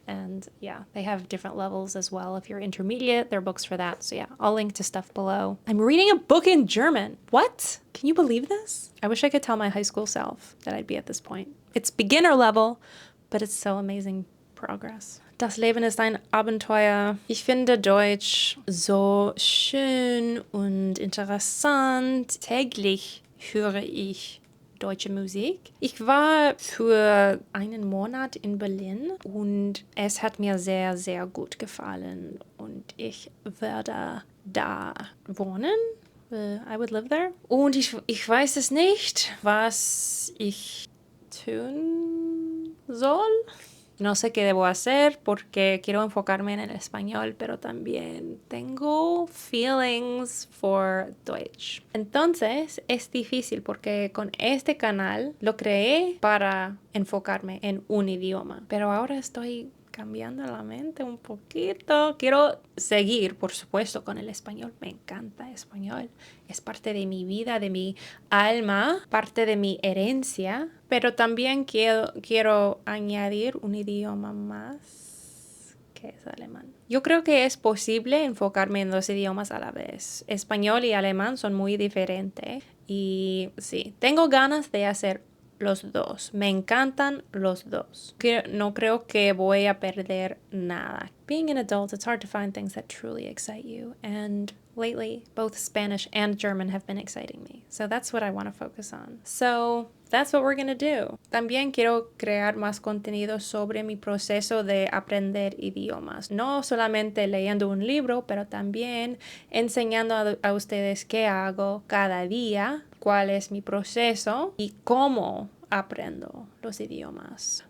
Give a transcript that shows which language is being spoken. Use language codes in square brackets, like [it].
[en] And yeah, they have different levels as well. If you're intermediate, there are books for that. So yeah, I'll link to stuff below. I'm reading a book in German. What? Can you believe this? I wish I could tell my high school self that I'd be at this point. It's beginner level, but it's so amazing progress. [de] Das Leben ist ein Abenteuer. Ich finde Deutsch so schön und interessant. Täglich höre ich deutsche Musik. Ich war für einen Monat in Berlin und es hat mir sehr, sehr gut gefallen und ich werde da wohnen. [en] I would live there. [de] Und ich weiß es nicht, was ich tun soll. [es] No sé qué debo hacer porque quiero enfocarme en el español, pero también tengo [en] feelings for [es] Deutsch. Entonces es difícil porque con este canal lo creé para enfocarme en un idioma, pero ahora estoy cambiando la mente un poquito. Quiero seguir, por supuesto, con el español. Me encanta español. Es parte de mi vida, de mi alma, parte de mi herencia. Pero también quiero añadir un idioma más, que es alemán. Yo creo que es posible enfocarme en dos idiomas a la vez. Español y alemán son muy diferentes. Y sí, tengo ganas de hacer los dos. Me encantan los dos. No creo que voy a perder nada. [en] Being an adult, it's hard to find things that truly excite you. And lately, both Spanish and German have been exciting me. So that's what I want to focus on. So that's what we're going to do. [es] También quiero crear más contenido sobre mi proceso de aprender idiomas. No solamente leyendo un libro, pero también enseñando a ustedes qué hago cada día, cuál es mi proceso y cómo aprendo los idiomas.